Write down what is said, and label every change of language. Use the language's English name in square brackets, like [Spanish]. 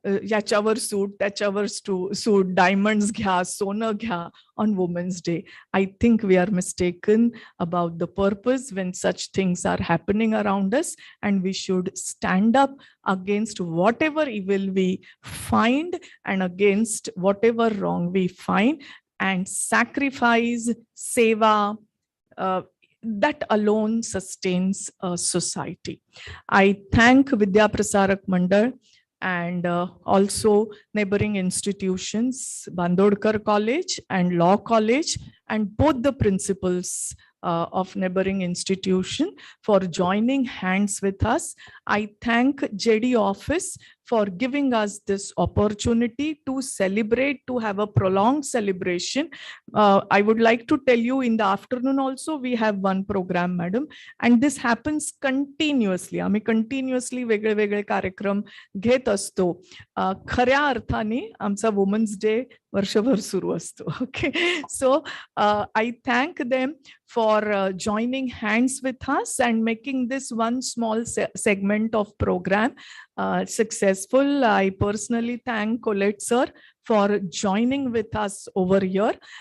[Marathi] याच्यावर सूट, त्याच्यावर सूट, डायमंड्स घ्या, सोनं घ्या [English] on Women's Day. I think we are mistaken about the purpose when such things are happening around us, and we should stand up against whatever evil we find and against whatever wrong we find, and sacrifice, seva, that alone sustains a society. I thank Vidya Prasarak Mandal and also neighboring institutions, Bandodkar College and Law College, and both the principals of neighboring institution for joining hands with us. I thank JD office for giving us this opportunity to celebrate, to have a prolonged celebration. I would like to tell you in the afternoon also we have one program, madam, and this happens continuously. [Marathi] आम्ही continuously वेगळे वेगळे कार्यक्रम घेत असतो. खऱ्या अर्थाने आमचा women's day वर्षभर सुरू असतो. [English] Okay, so I thank them for joining hands with us and making this one small segment of program successful. I personally thank Colette sir for joining with us over here.